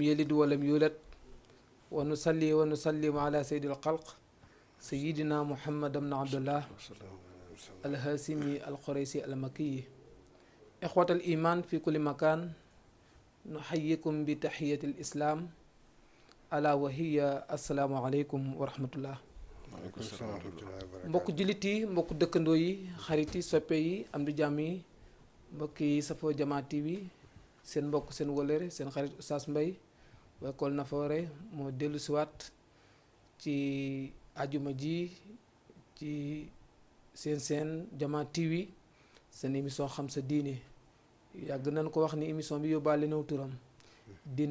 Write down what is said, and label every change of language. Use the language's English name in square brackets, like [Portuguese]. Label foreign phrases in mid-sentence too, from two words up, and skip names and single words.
[Arabic] يلد ولم يولد ونصلي ونسلم على سيد الخلق سيدنا محمد بن عبد الله الهاشمي القريشي المكي إخوة الإيمان في كل مكان نحييكم بتحية الإسلام ألا وهي السلام عليكم ورحمة الله [Wolof] mbokk jullit yi mbokk dëkkandoo yi xarit yi soppe yi am di jàmm yi mbokk yi safoo Jama TV seen mbokk seen wëlëre seen xarit Oustaz Mbaye ba École Nafoore moo dellu siwaat ci ajuma ji ci seen Jama TV seen émission xam sa diine yàgg nañ ko wax ni émission bi yóbbaale naw turam diine